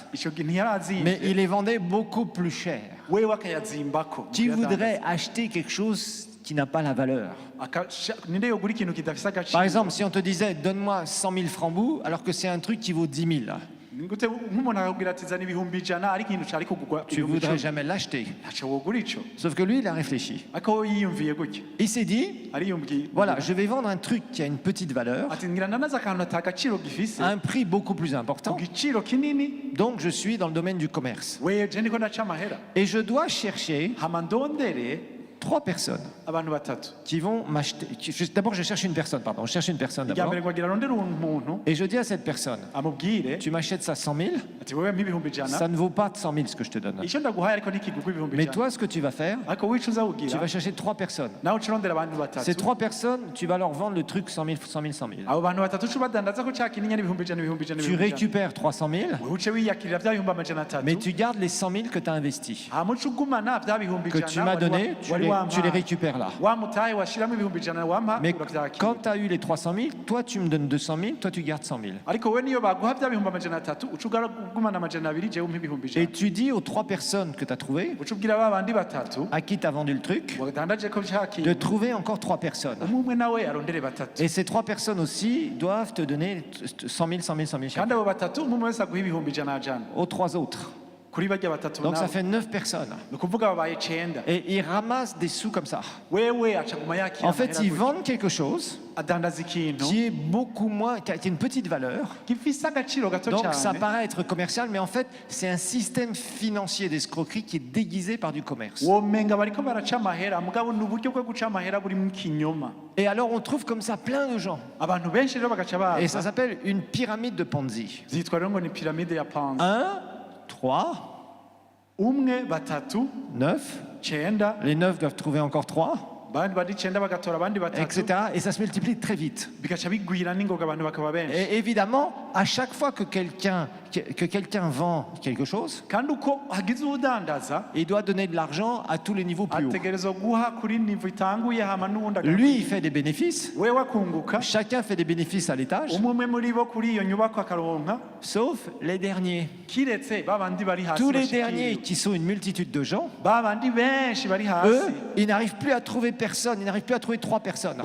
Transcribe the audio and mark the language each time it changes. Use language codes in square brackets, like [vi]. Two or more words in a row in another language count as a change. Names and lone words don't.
[rn] ico gihe ntiyarazimvye [fr] mais il les vendait beaucoup plus cher. [rn] wewe akayazimbako [fr] Qui voudrait acheter quelque chose qui n'a pas la valeur? [rn] ninde yogura ikintu kidafise [fr] Par [rn] agaciro [fr] exemple, si on te disait, donne-moi 100 000 francs bouts, alors que c'est un truc qui vaut 10 000, [rn] Ngute nk'umuntu akakubwira ati zana ibihumbi ijana ariko ikintu cari kugurwa [fr] tu ne voudrais jamais l'acheter. [rn] ntaco wogura ico [fr] Sauf que lui, il a réfléchi. [rn] ariko we yiyumviye gutya [fr] Il s'est dit, [rn] ariyumviye [fr] voilà, je vais vendre un truc qui a une petite valeur, [rn] ati ngira ndanaza akantu ata gaciro gifise [fr] à un prix beaucoup plus important. [rn] ku giciro kinini [fr] Donc, je suis dans le domaine du commerce. [rn] we je ndiko ndaca amahera [fr] Et je dois chercher [rn] hama ndondere [fr] 3 personnes [rn] abantu batatu [fr] qui vont m'acheter. D'abord, je cherche une personne, pardon. Je cherche une personne [rn] irya [fr] d'abord. [rn] mbere ngo agira arondere umuntu [fr] Et je dis à cette personne, [rn] amubwire [fr] tu m'achètes ça 100 000, [rn] ati wewe mpa ibihumbi ijana [fr] ça ne vaut pas 100 000 ce que je te donne. [rn] icyo ndaguhaye ariko ntikigurwa ibihumbi [fr] Mais [rn] ijana [fr] toi, ce que tu vas faire, [rn] ariko wica [fr] tu [rn] uzawugira [fr] vas chercher 3 personnes. [rn] nawe uca urondera abantu [fr] Ces [rn] batatu [fr] 3 personnes, tu vas leur vendre le truc 100 000, 100 000, 100 000. [rn] abo bantu batatu uca ubadandaza ko cya kinini ibihumbi ijana ibihumbi ijana [fr] Tu [rn] ibihumbi ijana [fr] récupères 300 000, [rn] wewe uce wiyakirira bya bihumbi amajana [fr] mais [rn] atatu [fr] tu gardes les 100 000 que tu as investis, [rn] hama uca ugumana bya bihumbi [fr] que [rn] ijana [fr] tu m'as donné, tu les récupères là. [rn] wa mutahe washiramo ibihumbi ijana wampa [fr] Mais [rn] uravyakira [fr] quand tu as eu les 300 000, toi tu me donnes 200 000, toi tu gardes 100 000. [rn] ariko we niyo baguha bya bihumbi amajana atatu uca ugumana amajana abiri jewe umpa ibihumbi [fr] Et [rn] ijana [fr] tu dis aux 3 personnes que tu as trouvées, [rn] uca ubwira ba bandi batatu [fr] à qui tu as vendu le truc, [rn] wadandaje ko cya [fr] de [rn] kintu [fr] trouver encore 3 personnes. [rn] umwe umwe nawe arondere batatu [fr] Et ces 3 personnes aussi doivent te donner 100 000, 100 000, 100 000 [rn] kandi [fr] chacun. [rn] abo batatu umwe umwe wese aguha ibihumbi ijana jana [fr] Aux 3 autres. [rn] kuri barya batatu [fr] Donc ça [rn] nawe [fr] fait 9 personnes. [rn] ni ukuvuga babaye icenda [fr] Et ils ramassent des sous comme ça. [rn] wewe acaguma yakira [fr] En fait, [rn] amahera [fr] ils [rn] gutya. [fr] vendent quelque chose [rn] adandaza ikintu [fr] qui est beaucoup moins, qui a une petite valeur. [rn] gifise agaciro gato [fr] Donc ça [rn] cyane [fr] paraît être commercial, mais en fait, c'est un système financier d'escroquerie qui est déguisé par du commerce. [rn] womenga bariko baraca amahera mugabo ni uburyo bwo guca amahera buri mu kinyoma [fr] Et alors, on trouve comme ça plein de gens. [rn] abantu benshi rero bagaca [fr] Et ça [rn] baza [fr] s'appelle une pyramide de Ponzi. [rn] zitwa rero ngo ni piramide ya Ponzi [fr] 1, 3, [rn] umwe batatu 9. cenda [fr] Les 9 doivent trouver encore 3, [rn] abandi bari icenda bagatora abandi batatu [fr] etc. Et ça se multiplie très vite. [rn] bigaca bigwira n'ingoga abantu bakaba benshi [fr] Et évidemment, à chaque fois que quelqu'un vend quelque chose, [rn] kandi uko hagize uwudandaza [fr] il doit donner de l'argent à tous les niveaux plus hauts. [rn] ategerezwa guha kuri nivo itanguye hama n'uwundi [fr] Lui, il fait des bénéfices. [rn] wewe akunguka [fr] Chacun fait des bénéfices à l'étage, [rn] umwe muri bo kuri iyo nyubako akaronka [fr] sauf les derniers. [rn] kiretse babandi bari hasi [fr] Tous les [rn] bashikiriwe. [fr] derniers, qui sont une multitude de gens, [rn] babandi benshi bari hasi [fr] eux, ils n'arrivent plus à trouver personne, ils n'arrivent plus à trouver 3 personnes.